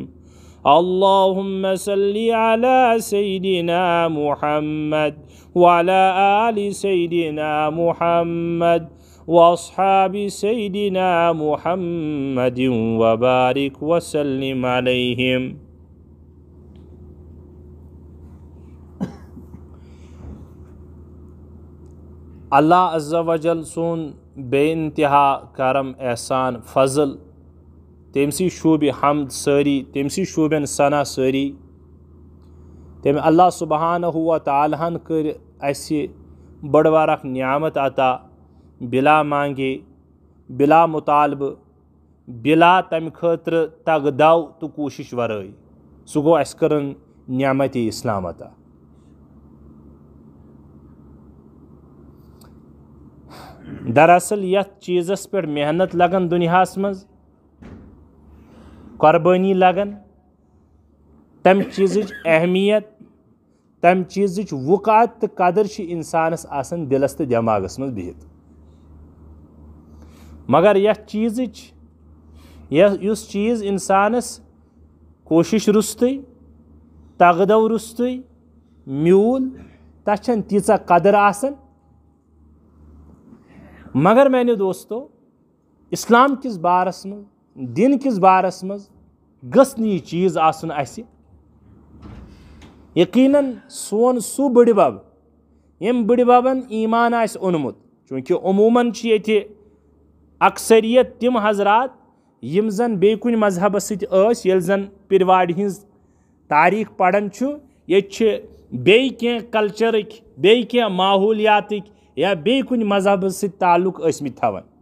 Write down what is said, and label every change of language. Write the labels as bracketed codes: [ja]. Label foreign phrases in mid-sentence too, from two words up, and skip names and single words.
[ar] اللهم صل على سيدنا محمد وعلى آل سيدنا محمد واصحاب سيدنا محمد وبارك وسلم عليهم۔ [ks] اللہ [ar] عز و جل [ks] سون بے انتہا کرم احسان فضل، تمسی شوب حمد ساری، تمسی شوبن ثنا ساری، تم اللہ [ar] سبحانہ و تعالیٰ [ks] ہن کر اسی بڑوار اخ نعمت عطا، بلا مانگے، بلا مطالبہ، بلا تم خاطر تگدو تو کوشش ورائی، سہ گو اس کرن نعمت اسلام عطا۔ دراصل یت چیزس پر محنت لگن دنیاس مز، قربانی لگن، تم چیزچ اہمیت، تم چیزچ وقعت تو قدر انسانس آسان دلس تو دماغس مز بہت، مگر یتھ چیزچ یس چیز انسانس کوشش رستے تگدو رستے میول تچھن تیژا قدر آسان۔ مگر میانیو دوستو، اسلام کس بارس مز، دین کس بارس مز گژھِ نہٕ یہِ چیز آسُن اَسہِ۔ یقیناً سون سُہ بٕڈِ بب ییٚمۍ بٕڈِ ببن ایمان آسہِ اوٚنمُت، چوٗنٛکہِ عموٗماً چھِ ییٚتہِ اکثریت تِم حضرات یِم زن بیٚیہِ کُنہِ مذہبس سۭتۍ ٲسۍ، ییٚلہِ زن پِروارِ ہِنٛز تاریٖخ پران چھُ، ییٚتہِ چھِ بیٚیہِ کینٛہہ کلچرٕکۍ، بیٚیہِ کینٛہہ ماحولیاتٕکۍ یا بیٚیہِ کُنہِ مذہبس سۭتۍ تعلق ٲسمٕتۍ تھاوان۔